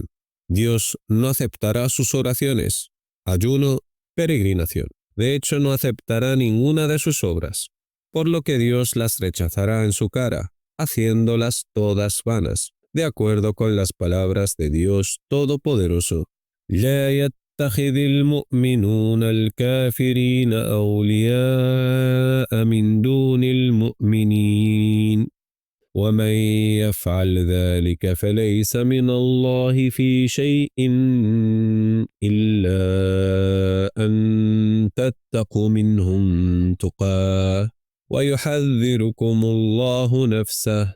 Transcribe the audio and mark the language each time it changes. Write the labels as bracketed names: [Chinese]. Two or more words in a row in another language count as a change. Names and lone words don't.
[Spanish] Dios no aceptará sus oraciones, ayuno, peregrinación. De hecho, no aceptará ninguna de sus obras, por lo que Dios las rechazará en su cara, haciéndolas todas vanas, de acuerdo con las palabras de Dios Todopoderoso. [Arabic] لا يتخذ المؤمنون الكافرين أولياء من دون المؤمنين ومن يفعل ذلك فليس من الله في شيء إلا أن تتقوا منهم تقاه ويحذركم الله نفسه